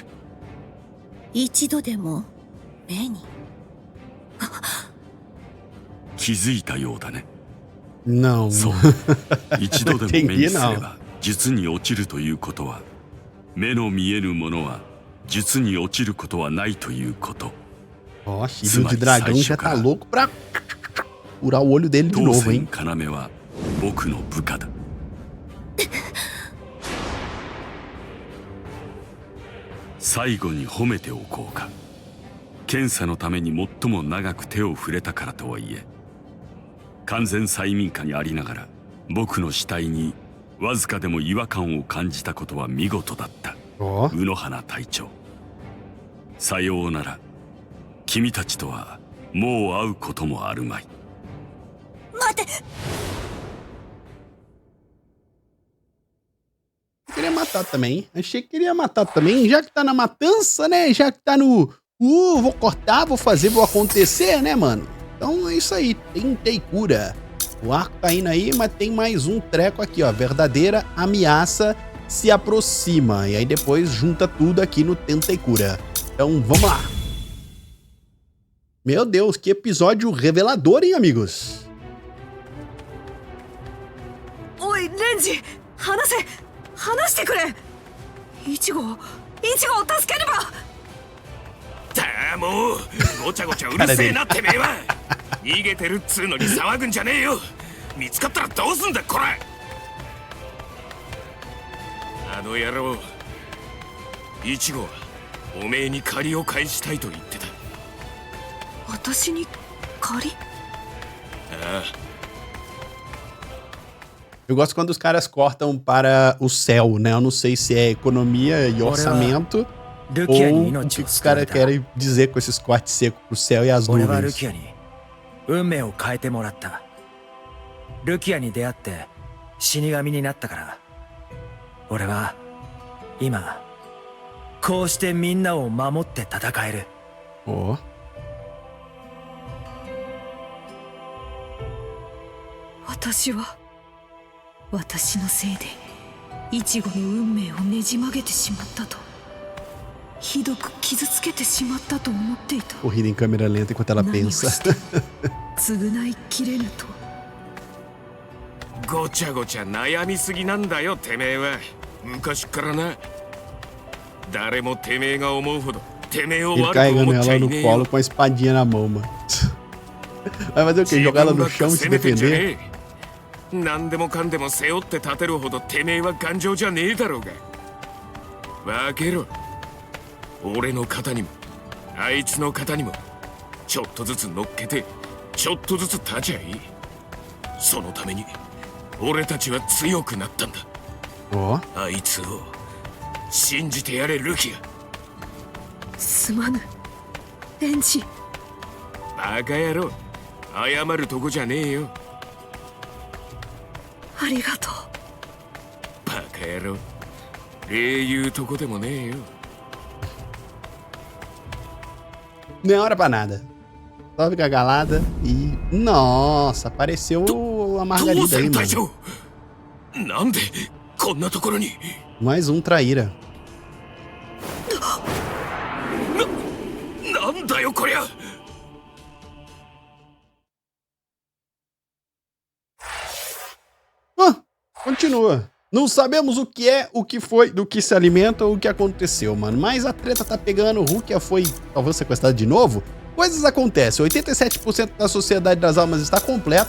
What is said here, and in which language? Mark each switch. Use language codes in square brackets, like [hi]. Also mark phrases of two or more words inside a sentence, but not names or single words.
[ja] 一度でも目に。気づいたようだね。 [pt] Não. [ja] そう。一度でも目にすれば術に落ちるということは、目の見えぬものは術に落ちることはないということ。 [pt] Ó, filho de dragão já tá louco pra furar o olho dele de [ja] 当 [pt] novo, [ja] 然 [pt] hein? [ja] 要は僕の部下だ。最後に褒めておこうか。検査のために最も長く手を触れたからとはいえ、完全催眠下にありながら僕の死体にわずかでも違和感を感じたことは見事だった。 [pt] Ó, [ja] 宇野花隊長、さようなら。君たちとはもう会うこともあるまい。待て。 [pt] queria matar também. Achei que queria matar também. Já que tá na matança, né? Já que tá no... vou cortar, vou fazer, vou acontecer, né, mano? Então é isso aí. Tentei cura. O arco tá indo aí, mas tem mais um treco aqui, ó. Verdadeira ameaça se aproxima. E aí depois junta tudo aqui no Tentei cura. Então vamos lá. Meu Deus, que episódio revelador, hein, amigos? [ja] おいレンジ話してくれ。イチゴを助ければ。たあもうごちゃごちゃうるせえなてめえは。逃げてるっつうのに騒ぐんじゃねえよ。見つかったらどうすんだこら。あの野郎イチゴはおめえに借りを返したいと言ってた。私に借り？ああ [pt] Eu gosto quando os caras cortam para o céu, né? Eu não sei se é economia e orçamento ou o que os caras querem dizer com esses cortes secos pro céu e as [ja] 俺はル [pt] nuvens. [ja] キアに運命を変えてもらった。ルキアに出会って死神になったから、俺は今こうしてみんなを守って戦える。 [pt] Ó. [ja] 私は私のせいでイチゴの運命をねじ曲げてしまったと、ひどく傷つけてしまったと思っていた。 [pt] Corrida em câmera lenta enquanto ela pensa. [ja] 償いきれぬと。ごちゃごちゃ悩みすぎなんだよてめえは。昔からな。誰もてめえが思うほどてめえを [pt] Ele [ja] 悪く [pt] carregando [ja] 思っちゃ [pt] ela [ja] い [pt] no [ja] ねえ [pt] colo [ja] よ。 [pt] com a espadinha na mão, mano. Vai fazer o quê? Jogar ela no chão e se defender? [ja] 何でもかんでも背負って立てるほどてめえは頑丈じゃねえだろうが。分けろ。俺の肩にもあいつの肩にもちょっとずつ乗っけてちょっとずつ立ちゃいい。そのために俺たちは強くなったんだ。 [pt] Ó. [ja] あいつを信じてやれルキア。すまぬレンジ。バカ野郎謝るとこじゃねえよ。ありがとう。バカ野郎、礼言うとこでもねえよ。 [pt] Nem hora pra nada. Só fica calada e... Nossa, apareceu a Margarida aí, mano. [ja] なんでこんなところに。 [pt] Mais um traíra. [ja] なんだよこりゃ。 [pt] Continua. Não sabemos o que é, o que foi, do que se alimenta ou o que aconteceu, mano. Mas a treta tá pegando, o Rukia foi talvez sequestrado de novo. Coisas acontecem, 87% da Sociedade das Almas está completa.